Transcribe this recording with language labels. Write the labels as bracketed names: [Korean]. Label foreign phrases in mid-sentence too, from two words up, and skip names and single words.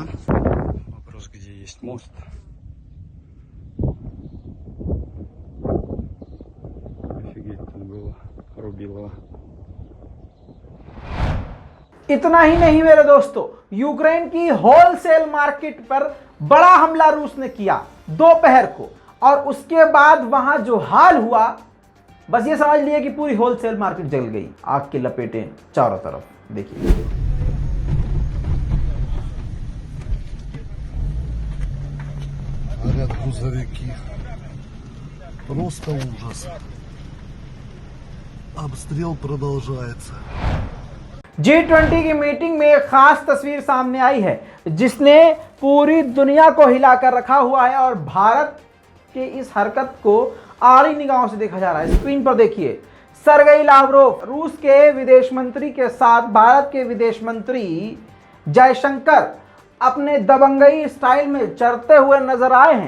[Russian] Вопрос, где есть мост. Офигеть, там было Рубилово. [Hindi] इतना ही नहीं मेरे दोस्तों, यूक्रेन की [English] wholesale market [Hindi] पर बड़ा हमला रूस ने किया दोपहर को, और उसके बाद वहां जो हाल हुआ, बस ये समझ लिए कि पूरी [English] wholesale market [Hindi] जल गई। आग की लपेटें चारों तरफ। देखिए [Russian] Горят грузовики. Просто ужас. Обстрел продолжается. [Hindi] G20 की मीटिंग में एक खास तस्वीर सामने आई है जिसने पूरी दुनिया को हिलाकर रखा हुआ है, और भारत के इस हरकत को आड़ी निगाहों से देखा जा रहा है। स्क्रीन पर देखिए, सरगेई लावरोव रूस के विदेश मंत्री के साथ भारत के विदेश मंत्री जयशंकर अपने दबंगई स्टाइल में चढ़ते हुए नजर आए हैं।